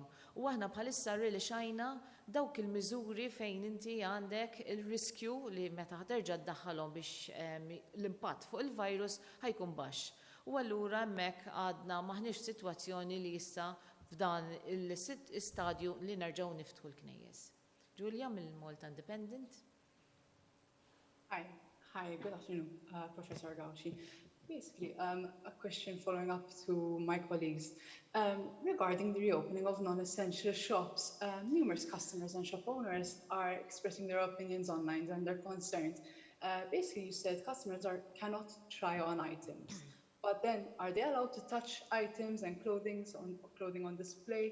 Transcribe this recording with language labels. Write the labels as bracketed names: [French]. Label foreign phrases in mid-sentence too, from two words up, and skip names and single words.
[Maltese] U aħna bħalissa rrilixajna dawk il-miżuri fejn inti għandek il-riskju li meta ħterġa' ddaħħalhom biex l-impatt fuq il-virus ħajkun baxx. U allura hemmhekk għadna maħniex sitwazzjoni li issa f'dan il-stadju li nerġgħu niftħu l-knejjes. Julia mill-Malta Independent. [English] Hi, good afternoon, Professor Gawci. Basically, a question following up to my colleagues. Regarding the reopening of non-essential shops, numerous customers and shop owners are expressing their opinions online and their concerns. Basically, you said customers cannot try on items, but then are they allowed to touch items and clothing on display?